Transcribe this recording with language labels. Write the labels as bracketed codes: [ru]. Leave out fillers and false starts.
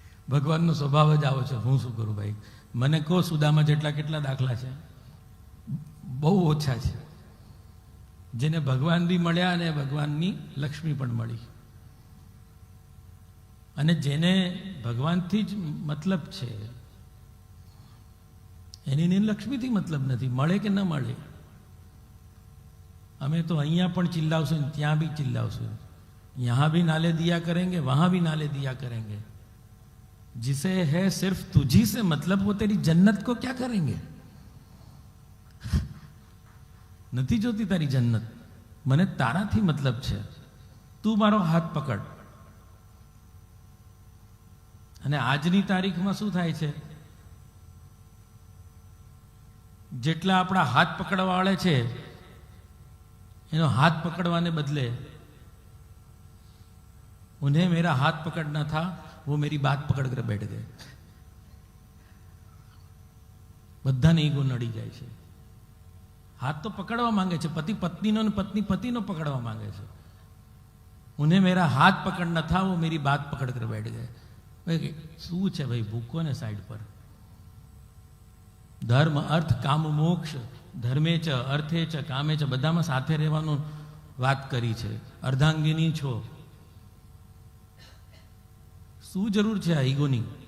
[gu] ભગવાનનો સ્વભાવ જ આવો છે. હું શું કરું ભાઈ? મને કહો સુદામા જેટલા કેટલા દાખલા છે? બહુ ઓછા છે. જેને ભગવાન બી મળ્યા અને ભગવાનની લક્ષ્મી પણ મળી. અને જેને ભગવાનથી જ મતલબ છે, એની લક્ષ્મીથી મતલબ નથી, મળે કે ન મળે. અમે તો અહીંયા પણ ચિલ્લાવશું ને ત્યાં બી ચિલ્લાવશું, [hi] यहाँ भी नाले दिया करेंगे, [gu] वहां भी नाले दिया करेंगे. [hi] जिसे है सिर्फ तुझी से मतलब, वो तेरी जन्नत को क्या करेंगे? [gu] નથી જોતી તારી જન્નત, મને તારાથી મતલબ છે. તું મારો હાથ પકડ. અને આજની તારીખમાં શું થાય છે? જેટલા આપણા હાથ પકડવા વાળા છે, એનો હાથ પકડવાને બદલે [hi] उन्हें मेरा हाथ पकड़ना था, वो मेरी बात पकड़ कर बैठ गए. [gu] બધાને ઈગો નડી જાય છે. હાથ તો પકડવા માંગે છે, પતિ પત્નીનો ને પત્ની પતિનો પકડવા માંગે છે. [hi] उन्हें मेरा हाथ पकड़ना था, वो मेरी बात पकड़ कर बैठ गए. [gu] શું છે ભાઈ? ભૂકો ને સાઈડ પર. ધર્મ, અર્થ, કામ, મોક્ષ, ધર્મે ચ, અર્થે ચ, કામે ચ, બધામાં સાથે રહેવાનું વાત કરી છે. અર્ધાંગિની છો, શું જરૂર છે આ ઈગોની?